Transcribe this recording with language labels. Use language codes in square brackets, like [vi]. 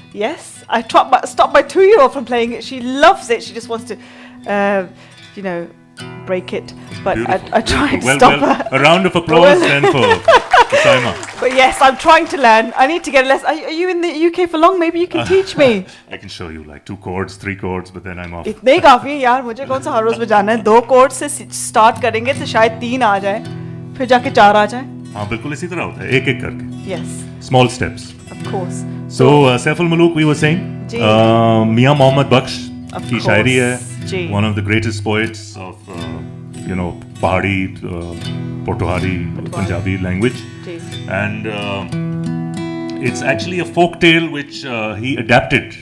[en] Yes, I stopped my 2-year-old from playing it. She loves it. She just wants to, break it. But I try to stop her. A round of applause then for Saima. But yes, I'm trying to learn. I need to get a lesson. Are you in the UK for long? Maybe you can teach me. I can show you like 2 chords, 3 chords, but then I'm off. [hi] इतने ही काफी है यार. मुझे कौन सा हर रोज बजाना है? 2 chords से start करेंगे तो शायद 3 आ जाए. फिर जाके 4 आ जाए. हाँ, बिल्कुल इसी तरह होता है. एक-एक करके. [en] Yes. Small steps. Of course. So, Saif al-Muluk, we were saying, Mian Mohammad Bakhsh [hi] की शायरी है. [en] One of the greatest poets of, Pahari, Potwari, Punjabi language. And it's actually a folk tale which he adapted.